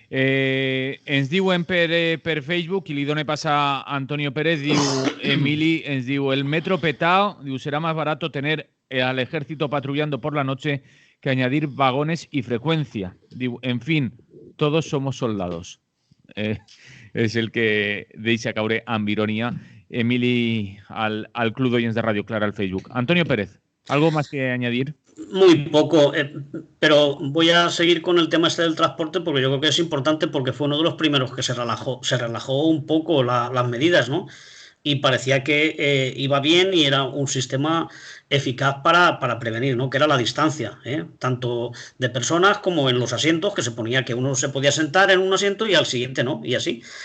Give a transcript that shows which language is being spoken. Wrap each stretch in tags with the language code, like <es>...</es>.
<ca>Ens diuen per Facebook, i li dona passa a Antonio Pérez, diu Emili, ens diu,</ca> <es>el metro petao, diu, será más barato tener al ejército patrullando por la noche que añadir vagones y frecuencia. Diu, en fin, todos somos soldados.</es> <ca>És el que deixa caure amb ironia Emili al Club d'Oients de Radio Clara al Facebook.</ca> <es>Antonio Pérez, ¿algo más que añadir? Muy poco, pero voy a seguir con el tema este del transporte porque yo creo que es importante porque fue uno de los primeros que se relajó un poco las medidas, ¿no? Y parecía que iba bien y era un sistema eficaz para prevenir, ¿no? Que era la distancia, tanto de personas como en los asientos, que se ponía que uno se podía sentar en un asiento y al siguiente no, y así.</es>